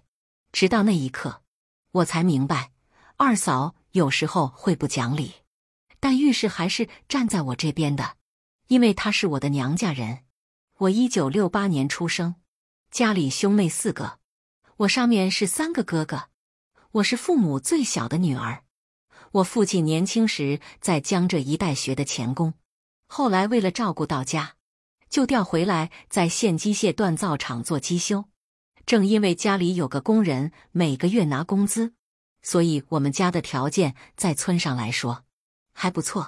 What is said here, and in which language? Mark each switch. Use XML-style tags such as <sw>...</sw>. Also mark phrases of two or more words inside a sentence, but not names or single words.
<zh>直到那一刻，我才明白，二嫂有時候會不講理，但遇事還是站在我這邊的，因為她是我的娘家人。我1968年出生，家裡兄妹4個，我上面是3個哥哥，我是父母最小的女兒。我父親年輕時在江浙一帶學的鉗工，後來為了照顧到家，就調回來在縣機械鍛造廠做機修。正因為家裡有個工人每個月拿工資，所以我們家的條件在村上來說還不錯。</zh>